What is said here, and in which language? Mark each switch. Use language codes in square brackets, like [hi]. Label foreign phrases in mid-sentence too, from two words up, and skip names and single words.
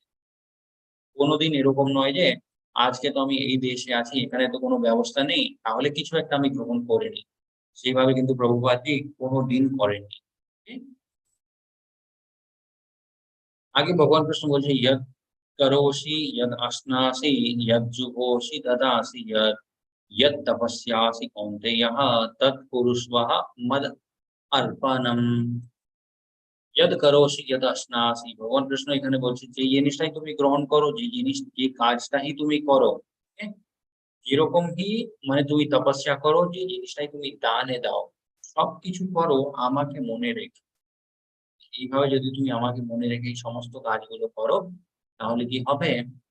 [bn] কোনোদিন এরকম নয় যে আজকে তো আমি এই দেশে আছি, এখানে তো কোনো ব্যবস্থা নেই, তাহলে কিছু একটা আমি গ্রহণ করে নিই। সেভাবে কিন্তু প্রভুপাদজি কোনোদিন করেননি। [sa] ঠিক? [bn] আগে ভগবান কৃষ্ণ বলছে [sa] ইয়ৎ করোষি ইয়ৎ আশ্নাসি ইয়ৎ জুহোষি দদাসি ইয়ৎ यत् तपस्यासि कौन्तेयः तत् कुरुष्वः मद अर्पणम्। यद करोषि यद अश्नासि, [bn] ভগবান কৃষ্ণ এখানে বলছে যে জিনিসটাই তুমি গ্রহণ করো, যে জিনিস যে কাজটাই তুমি করো, হ্যাঁ? যেরকমই মানে তুমি তপস্যা করো, যে জিনিসটাই তুমি দানে দাও, সবকিছু করো আমাকে মনে রেখে। এইভাবে যদি তুমি আমাকে মনে রেখে এই সমস্ত কাজগুলো করো তাহলে কি হবে?